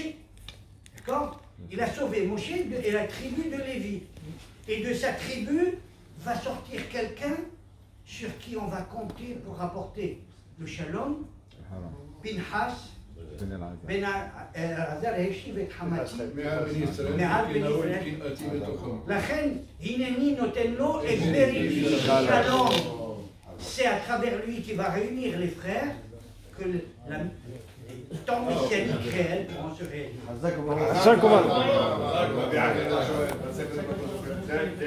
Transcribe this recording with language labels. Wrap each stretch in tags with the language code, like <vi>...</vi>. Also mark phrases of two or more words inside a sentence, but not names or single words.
<fr>D'accord? Il a sauvé Moshe et la tribu de Lévi. Et de sa tribu va sortir quelqu'un sur qui on va compter pour rapporter le shalom.</fr> <he>פינחס בן אלעזר השיב את חמתי. לכן, הנני נותן לו הסברים שלום.</he> <fr>C'est à travers lui qui va réunir les frères que le temps messianique réel pourra se réaliser.</fr>